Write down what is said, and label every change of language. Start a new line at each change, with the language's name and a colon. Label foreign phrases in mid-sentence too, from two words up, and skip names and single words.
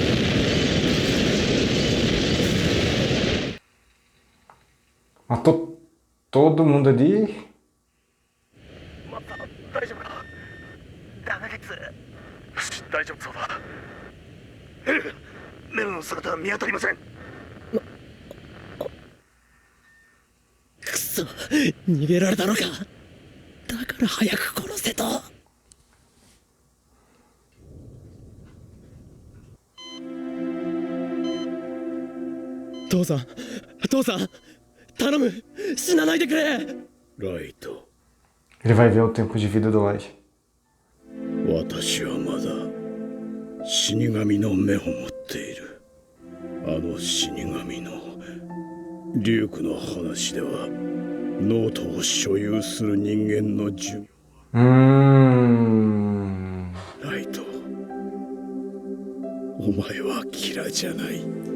Portuguese: Matou todo mundo ali.
Japanese: 大丈夫か？ダメです。大丈夫そうだ。メロの姿は見当たりません。くそ、逃げられたのか。だから早く殺せと。父さん、父さん、頼む、死なないでくれ。ライト、
Portuguese: Ele vai ver o tempo de vida do Light.
Japanese: 私はまだ死神の目を持っている。あの死神のリュークの話では、ノートを所有する人間の寿命。ライト、お前はキラじゃない。